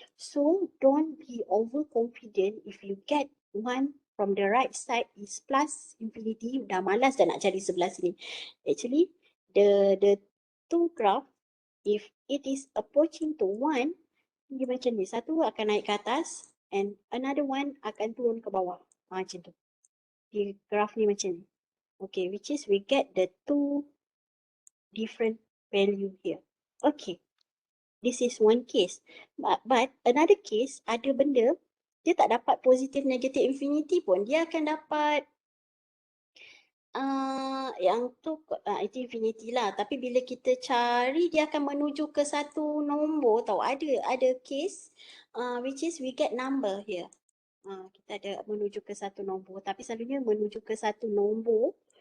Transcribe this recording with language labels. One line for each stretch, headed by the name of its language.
English: So don't be overconfident if you get one from the right side is plus infinity.
Malay: Dah malas dah nak cari sebelah sini.
English: Actually, the two graph, if it is approaching to 1,
Malay: dia macam ni. Satu akan naik ke atas
English: and another one
Malay: akan turun ke bawah. Macam tu. Di graph ni macam ni.
English: Okay, which is we get the two different value here. Okay, this is one case. But another case,
Malay: ada benda, dia tak dapat
English: positive negative infinity
Malay: pun. Dia akan dapat yang tu itu infinity lah. Tapi bila kita cari, dia akan menuju ke satu nombor tau. Ada
English: case which is we get number here.
Malay: Kita ada menuju ke satu nombor. Tapi selalunya menuju ke satu nombor.